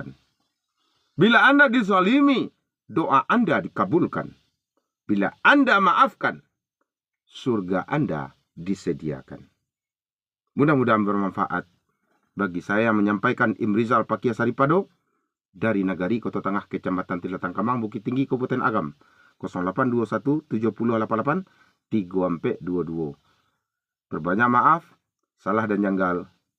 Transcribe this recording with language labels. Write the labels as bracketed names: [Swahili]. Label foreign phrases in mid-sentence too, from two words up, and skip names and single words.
[Indonesian] Bila Anda dizalimi, doa Anda dikabulkan. Bila Anda maafkan, surga Anda disediakan. Mudah-mudahan bermanfaat. Bagi saya menyampaikan Imrizal Pakia Saripado dari Nagari, Kota Tengah, Kecamatan Tilatang Kamang, Bukit Tinggi, Kabupaten Agam. 0821 7088 3422. Berbanyak maaf, salah dan janggal